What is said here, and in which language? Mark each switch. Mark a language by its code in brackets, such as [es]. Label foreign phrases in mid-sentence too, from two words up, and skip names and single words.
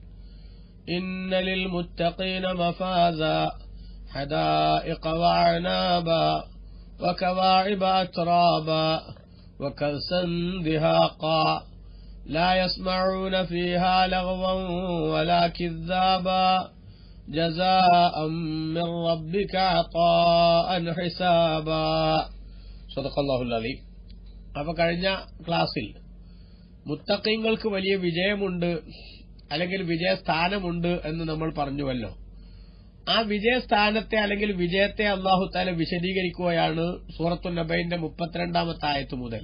[ar] إن للمتقين مفازا حدائق وعنابا وكواعب أترابا وكأسا دهاقا لا يسمعون فيها لغوا ولا كذابا جزاء من ربك عطاء حسابا. صدق الله العظيم. [ml] അപ്പോൾ കഴിഞ്ഞ ക്ലാസ്സിൽ മുത്തഖീങ്ങൾക്ക് വലിയ വിജയമുണ്ട് അല്ലെങ്കിൽ വിജയസ്ഥാനമുണ്ട് എന്ന് നമ്മൾ പറഞ്ഞുവല്ലോ. ആ വിജയസ്ഥാനത്തെ അല്ലെങ്കിൽ വിജയത്തെ [ar] الله تعالى [ml] വിശദീകരിക്കുകയാണ് സൂറത്തുൻ നബയിന്റെ 32-ാമത്തെ ആയത്ത് മുതൽ.